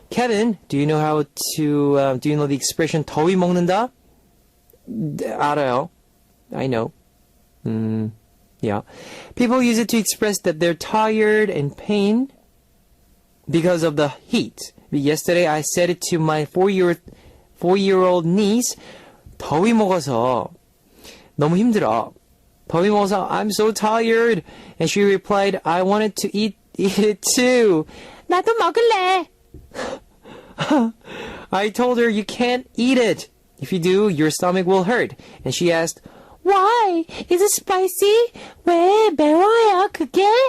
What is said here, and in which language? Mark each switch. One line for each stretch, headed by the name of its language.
English: Kevin, do you know how to, do you know the expression
Korean: 더위 먹는다? 알아요.
English: I know. Yeah. People use it to express that they're tired and pain because of the heat. Yesterday I said it to my 4-year-old niece.
Korean: 더위 먹어서 너무 힘들어. 더위 먹어서
English: I'm so tired. And she replied, I wanted to eat it too.
Korean: 나도 먹을래.
English: I told her you can't eat it. If you do, your stomach will hurt. And she asked, Why? Is it spicy?
Korean: 왜 매워요, 그게?